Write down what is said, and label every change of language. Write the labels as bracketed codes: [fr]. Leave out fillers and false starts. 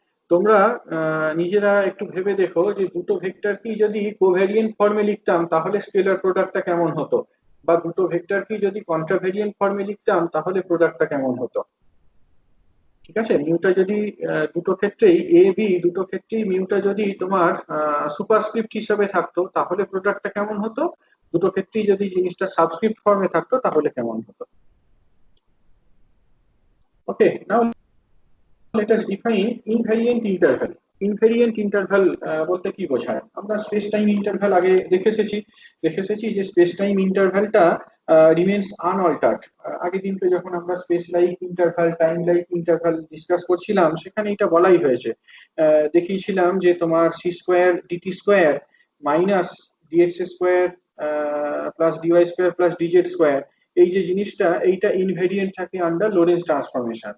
[bn] তোমরা নিজেরা একটু ভেবে দেখো যে দুটো ভেক্টর কি যদি কোভেরিয়েন্ট ফর্মে লিখতাম তাহলে স্কেলার প্রোডাক্টটা কেমন হতো, বা দুটো ভেক্টর কি যদি কন্ট্রাভেরিয়েন্ট ফর্মে লিখতাম তাহলে প্রোডাক্টটা কেমন হতো। ঠিক আছে, মিউটা যদি দুটো ক্ষেত্রেই এ বি দুটো ক্ষেত্রেই মিউটা যদি তোমার সুপারস্ক্রিপ্ট হিসেবে থাকতো তাহলে প্রোডাক্টটা কেমন হতো, দুটো ক্ষেত্রেই যদি জিনিসটা সাবস্ক্রিপ্ট ফর্মে থাকতো তাহলে কেমন হতো। [en] Okay, now let us define invariant interval। [bn] Invariant interval বলতে কি বোঝায়? আমরা স্পেস টাইম ইন্টারভাল আগে দেখে এসেছি যে স্পেস টাইম ইন্টারভালটা রিমেন্স আনঅল্টার্ড। আগের দিনকে যখন আমরা space like interval, time like interval discuss করছিলাম সেখানে এটা বলাই হয়েছে। দেখিয়েছিলাম যে তোমার C square DT square minus dx square plus dy square plus DZ square, এই যে জিনিসটা এইটা ইনভেরিয়েন্ট থাকে আন্ডার লোরেন্জ ট্রান্সফরমেশন।